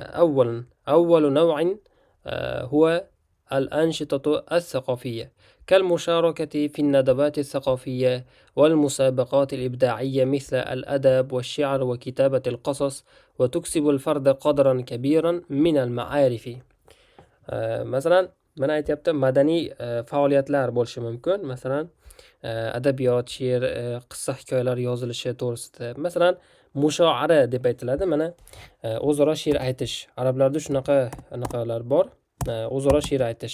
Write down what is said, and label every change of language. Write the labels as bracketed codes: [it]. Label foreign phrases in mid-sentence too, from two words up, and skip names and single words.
[ar] أول نوع هو الأنشطة الثقافية، كالمشاركة في الندوات الثقافية والمسابقات الإبداعية مثل الأدب والشعر وكتابة القصص، وتكسب الفرد قدرا كبيرا من المعارف. [uz] مثلا mana aytyapti, madaniy faoliyatlar bo'lishi mumkin. Masalan, adabiyot, she'r, qissa hikoyalar yozilishi to'g'risida. Masalan, mushoara deb aytiladi. Mana o'zaro she'r aytish. Arablarda anaqalar bor. O'zaro she'r aytish.